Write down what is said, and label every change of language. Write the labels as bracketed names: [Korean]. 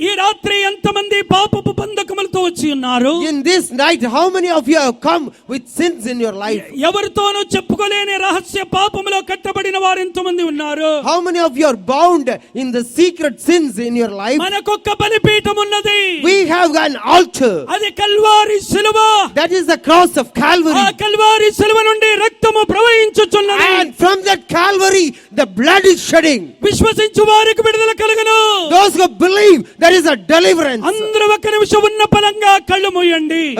[Telugu] ఈ రాత్రి ఎంతమంది పాపపు బంధకములతో వచ్చి ఉన్నారు? [English] In this night, how many of you have come with sins in your life? [Telugu] ఎవరితోనూ చెప్పుకోలేని రహస్య పాపములో కట్టబడిన వారు ఎంతమంది ఉన్నారు? [English] How many of you are bound in the secret sins in your life? [Telugu] మనకొక్క బలిపీఠం ఉన్నది. [English] We have an altar. [Telugu] అది కల్వారి శిలువ. [English] That is the cross of Calvary. [Telugu] ఆ కల్వారి శిలువ నుండి రక్తము ప్రవహించుచున్నది. [English] And from that Calvary the blood is shedding. [Telugu] విశ్వసించు వారికి విడుదల కలుగును. [English] Those who believe there is a deliverance. [Telugu] అందరూ ఒక్క నిమిషం ఉన్న పలంగా కళ్ళు మూయండి.